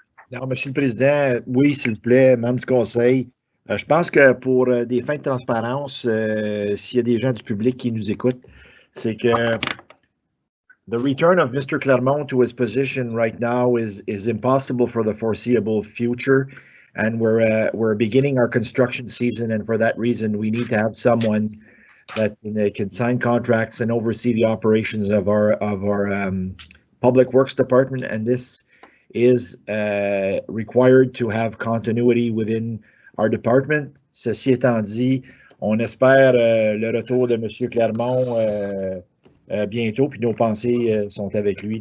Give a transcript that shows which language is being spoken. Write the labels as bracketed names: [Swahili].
[French] Non, Monsieur le Président, oui, s'il vous plaît, membre du Conseil. Je pense que pour des fins de transparence, s'il y a des gens du public qui nous écoutent, c'est que [English] the return of Mr. Clermont to his position right now is impossible for the foreseeable future. And we're beginning our construction season, and for that reason, we need to have someone that can sign contracts and oversee the operations of our public works department. And this is required to have continuity within our department. [French] Ceci étant dit, on espère le retour de M. Clermont bientôt, puis nos pensées sont avec lui.